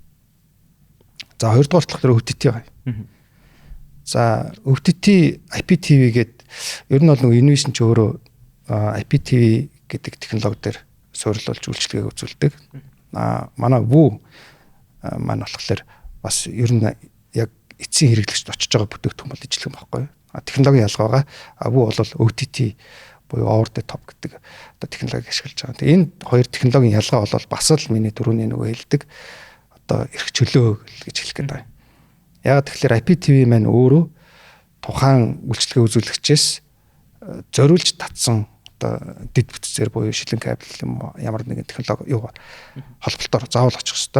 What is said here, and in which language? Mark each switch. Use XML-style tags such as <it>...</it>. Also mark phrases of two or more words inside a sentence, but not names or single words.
<mn>За хоёрдугаар болохоор OTT байгаа. За OTT IPTV гэдэг ер нь бол нэг innovation ч өөрөө IPTV гэдэг технологи дээр суурилуулж үйлчлэгээ үзүүлдэг. Манай Woo маань болохоор бас ер нь яг эцсийн хэрэглэгчд очиж байгаа бүтээгдэхүүн бол ижлэг байхгүй. Технологийн ялгаагаа Woo бол OTT буюу</mn> <en>over the top</en> <mn>гэдэг одоо технологиг ашиглаж байгаа. Тэгээ энэ хоёр технологийн ялгаа бол бас л миний түрүүний нөгөө хэлдэг одоо эрх чөлөө гэж хэлэх гээд байна. Яг тэгэхээр IPTV маань өөрөө тухайн үйлчлэгээ үзүүлэгчээс зориулж татсан одоо дэд бүтцээр буюу шилэн кабель юм ямар нэгэн технологи юу холболтоор заавал очих хэвээр.</mn>